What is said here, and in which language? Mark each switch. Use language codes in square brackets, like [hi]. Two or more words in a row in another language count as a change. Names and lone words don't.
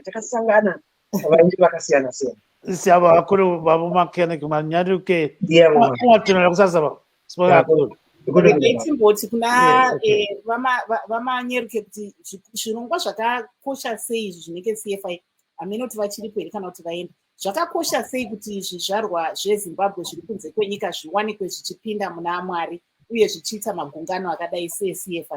[sn] Takasangana varume vakasiyana siyana. [nd] Siyabonga kakhulu baba Mechanic Manyaruke. Ungathunela kusasa baba. Sibonga kakhulu. [sn] Timboti kuna vamanyeruke kuti zvirongwa zvakakosha sei zvinenge CFI amenoti vachiripo here kana kuti vaenda. Zvakakosha sei kuti zvizvarwa zveZimbabwe zviri kunze kwenyika zviwanikwe zvichipinda muna Mwari uye zvichiita magungano akadai seCFI?